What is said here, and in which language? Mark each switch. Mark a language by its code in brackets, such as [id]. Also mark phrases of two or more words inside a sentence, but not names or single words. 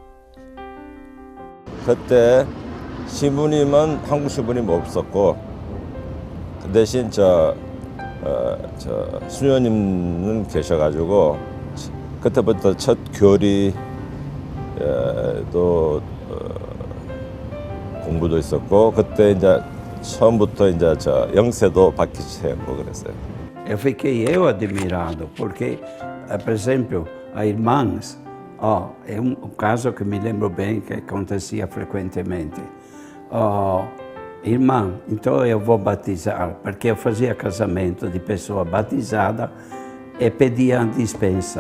[ko] 그때 신부님은 한국 신부님 없었고 그 대신 저 수녀님은 계셔가지고 그때부터 첫 교리 또 공부도 있었고 그때 이제 처음부터 이제 저 영세도 받기 시작했고 그랬어요. [pt] Eu fiquei admirado, porque, por exemplo, a irmãs, é caso que me lembro bem que acontecia frequentemente. Irmã, então eu vou batizar, porque eu fazia casamento de pessoa batizada e pedia a dispensa.